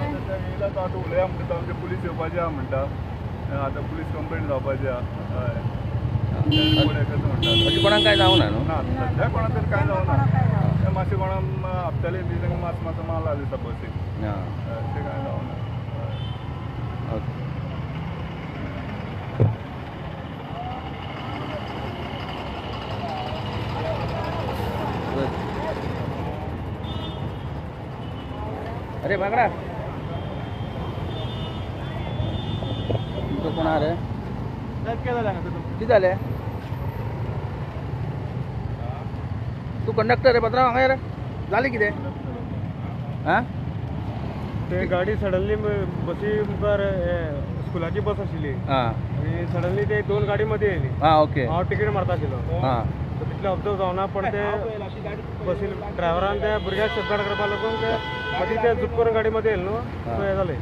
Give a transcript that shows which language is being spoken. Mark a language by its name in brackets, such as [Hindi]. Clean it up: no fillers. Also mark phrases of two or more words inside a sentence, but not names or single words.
[Konkani] येयला तो आतां उलया म्हणटा आमचे पुलीस येवपाचें आहा म्हणटा आतां पुलीस कंप्लेंट जावपाची आहा हय फुडें कसो म्हणटा अशें कोणाक कांय जावना न्हू ना सद्या कोणाक तरी कांय जावना तें मातशें कोणाक हप्त्याले बी तांकां मातसो माल आसलो दिसता बसीक तें कांय जावना [Marathi] ओके अरे बागडा तुमचं कोण आहे रे किती झाले तू कंडक्टर रे पत्रा [Konkani] हांगा रे झाले कितें हां ते गाडी सडनली बसी मुखार स्कुलाची बस आशिल्ली आनी सडनली ते दोन गाडी मदीं येयली ओके हांव तिकेट मारता आशिल्लो तितलें ऑब्जर्व जावना पण ते बसी ड्रायव्हरान त्या भुरग्याक सेफगार्ड करपा लागून ते मदीं ते झूप करून गाडी मदीं येयले न्हू सो हें जालें